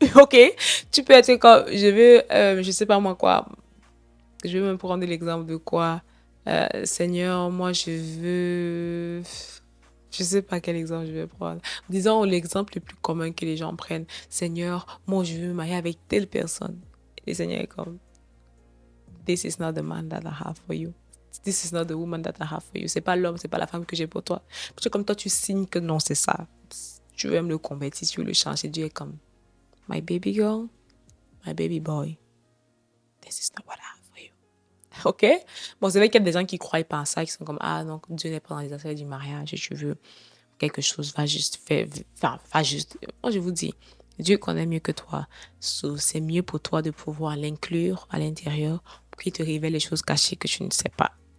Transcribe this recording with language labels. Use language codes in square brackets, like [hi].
[fr] Ok, tu peux être comme, je veux, je sais pas moi quoi. Je vais même prendre l'exemple de quoi. Seigneur, moi, je veux. Je sais pas quel exemple je vais prendre. Disons l'exemple le plus commun que les gens prennent. Seigneur, moi, je veux me marier avec telle personne. Et le Seigneur est comme, [en] this is not the man that I have for you. This is not the woman that I have for you. [fr] C'est pas l'homme, c'est pas la femme que j'ai pour toi. Parce que comme toi, tu signes que non, c'est ça. Tu veux me le convertir, tu veux le changer. Dieu est comme, [en] my baby girl, my baby boy, this is not what I have for you. Ok? [fr] Bon, c'est vrai qu'il y a des gens qui ne croient pas à ça, qui sont comme, ah non, Dieu n'est pas dans les affaires du mariage, tu veux quelque chose, va juste faire, va juste. Moi, je vous dis, Dieu connaît mieux que toi. So, c'est mieux pour toi de pouvoir l'inclure à l'intérieur pour qu'il te révèle les choses cachées que tu ne sais pas.